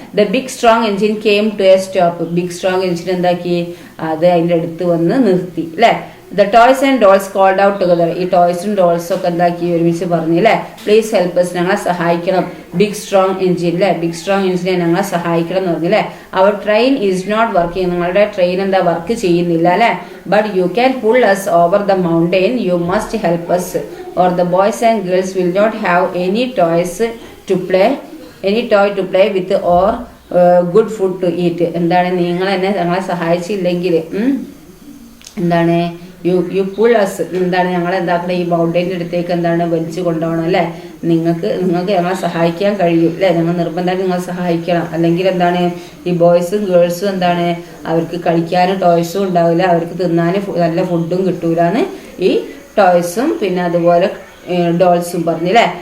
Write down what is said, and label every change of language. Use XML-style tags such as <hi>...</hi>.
<en>the big strong engine came to a stop,</en> <ml>big strong engine എന്താക്കി അത് അതിന്റെ അടുത്ത് വന്ന് നിർത്തി അല്ലെ.</ml> <en>the toys and dolls called out together,</en> <ml>ഈ ടോയ്സും ഡോൾസും ഒക്കെ എന്താക്കി ഒരുമിച്ച് പറഞ്ഞു അല്ലെ.</ml> <en>please help us,</en> <ml>ഞങ്ങളെ സഹായിക്കണം. ബിഗ് സ്ട്രോങ് എൻജിൻ അല്ലെ, ബിഗ് സ്ട്രോങ് എൻജിനെ ഞങ്ങളെ സഹായിക്കണം എന്ന് പറഞ്ഞു അല്ലെ. അവർ</ml> <en>train is not working,</en> <ml>നിങ്ങളുടെ ട്രെയിൻ എന്താ വർക്ക് ചെയ്യുന്നില്ല അല്ലെ.</ml> <en>But you can pull us over the mountain, you must help us or the boys and girls will not have any toys to play, any toy to play with or good food to eat.</en> <ml>എന്താണ് നിങ്ങൾ എന്നെ ഞങ്ങളെ സഹായിച്ചില്ലെങ്കിൽ എന്താണ്</ml> <en>you pull us,</en> <ml>എന്താണ് ഞങ്ങൾ എന്താക്കണം ഈ മൗണ്ടൈൻ്റെ അടുത്തേക്ക് എന്താണ് വലിച്ചു കൊണ്ടുപോകണം അല്ലേ. നിങ്ങൾക്ക് ഞങ്ങളെ സഹായിക്കാൻ കഴിയും അല്ലേ, ഞങ്ങൾ നിർബന്ധമായിട്ട് നിങ്ങളെ സഹായിക്കണം. അല്ലെങ്കിൽ എന്താണ് ഈ ബോയ്സും ഗേൾസും എന്താണ് അവർക്ക് കളിക്കാനും ടോയ്സും ഉണ്ടാവില്ല, അവർക്ക് തിന്നാനും നല്ല ഫുഡും കിട്ടൂലെന്ന് ഈ ടോയ്സും പിന്നെ അതുപോലെ ഡോൾസും പറഞ്ഞില്ലേ.</ml>